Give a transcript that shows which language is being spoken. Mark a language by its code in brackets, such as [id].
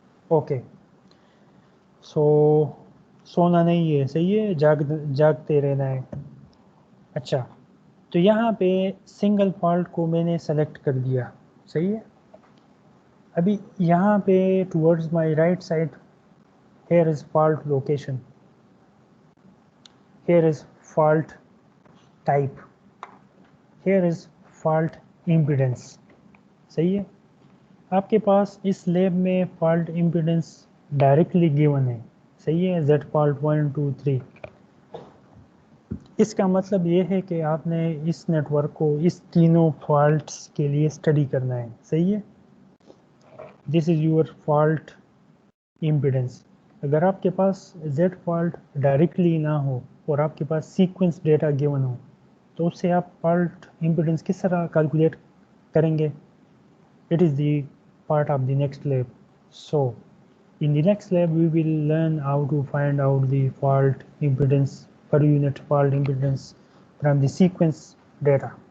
[hi] Okay, सो सोना नहीं है, सही है, जागते रहना है। अच्छा, तो यहाँ पे सिंगल फॉल्ट को मैंने सेलेक्ट कर दिया, सही है। अभी यहाँ पे [en] towards my right side, here is fault location, here is fault type, here is fault impedance, [hi] सही है। आपके पास इस लैब में फॉल्ट इम्पीडेंस डायरेक्टली गिवन है, सही है, Z फॉल्ट 1 2 3। इसका मतलब ये है कि आपने इस नेटवर्क को इस तीनों फॉल्ट्स के लिए स्टडी करना है, सही है। [en] This is your fault impedance. [hi] अगर आपके पास Z फॉल्ट डायरेक्टली ना हो और आपके पास सीक्वेंस डेटा गिवन हो, तो उससे आप फॉल्ट इम्पीडेंस किस तरह कैलकुलेट करेंगे? [en] It is the part of the next lab. So in the next lab we will learn how to find out the fault impedance, per unit fault impedance from the sequence data.